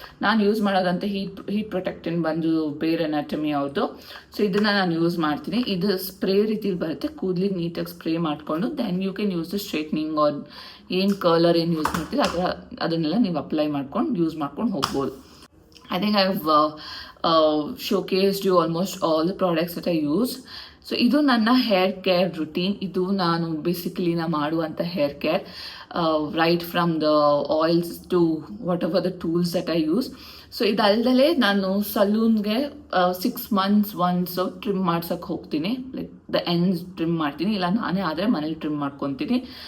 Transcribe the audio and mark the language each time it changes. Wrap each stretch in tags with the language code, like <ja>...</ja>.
<kn>ನಾನು ಯೂಸ್ ಮಾಡೋದಂತ ಹೀಟ್ ಪ್ರೊಟೆಕ್ಟೆಂಟ್ ಬಂದು ಬೇರ್ ಅನಾಟಮಿ ಅವ್ರದ್ದು. ಸೊ ಇದನ್ನು ನಾನು ಯೂಸ್ ಮಾಡ್ತೀನಿ. ಇದು ಸ್ಪ್ರೇ ರೀತಿಲಿ ಬರುತ್ತೆ. ಕೂದಲಿಗೆ ನೀಟಾಗಿ ಸ್ಪ್ರೇ ಮಾಡಿಕೊಂಡು</kn> <en>then you can use the straightening</en> <kn>R ಏನು ಕಲರ್ ಏನು ಯೂಸ್ ಮಾಡ್ತೀವಿ ಅದನ್ನೆಲ್ಲ ನೀವು ಅಪ್ಲೈ ಮಾಡ್ಕೊಂಡು ಯೂಸ್ ಮಾಡ್ಕೊಂಡು ಹೋಗ್ಬೋದು.</kn> <en>I think I've showcased you almost all the products that I use.</en> <kn>So ಇದು ನನ್ನ ಹೇರ್ ಕೇರ್ ರುಟೀನ್. ಇದು ನಾನು ಬೇಸಿಕಲಿ ಮಾಡುವಂಥ hair care,</kn> <en>Right from the oils to whatever the tools that I use.</en> <kn>So ಇದಲ್ದಲೇ ನಾನು ಸಲೂನ್ಗೆ 6 months once trim ಮಾಡ್ಸೋಕ್ಕೆ ಹೋಗ್ತೀನಿ. Like the ends trim ಮಾಡ್ತೀನಿ, ಇಲ್ಲ ನಾನೇ ಆದರೆ ಮನೇಲಿ ಟ್ರಿಮ್ ಮಾಡ್ಕೊತೀನಿ.</kn>